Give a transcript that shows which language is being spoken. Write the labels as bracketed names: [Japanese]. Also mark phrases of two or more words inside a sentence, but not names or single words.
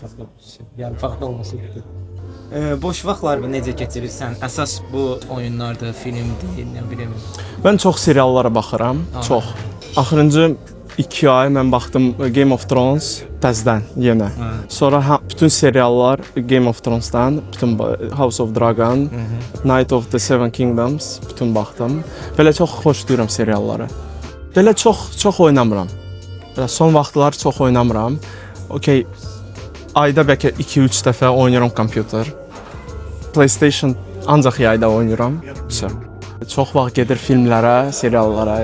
[Azerbaijani] Yarpaq dolması. Boş vaxtlarını necə keçirirsən? Əsas bu oyunlardır, filmdir, nə bilim. Mən çox seriallara baxıram, çox. Axırıncı 2 ay mən baxdım Game of Thrones təzədən yenə. Sonra bütün seriallar Game of Thrones-dan, bütün House of Dragon, Night of the Seven Kingdoms bütün baxdım. Belə çox xoşlayıram serialları. Belə çox oynamıram. Belə son vaxtlar çox oynamıram. Okay, ayda bəlkə 2-3 dəfə oynayıram kompüter. PlayStation ancaq yayda oynayıram. Çox vaxt gedir filmlərə, seriallara.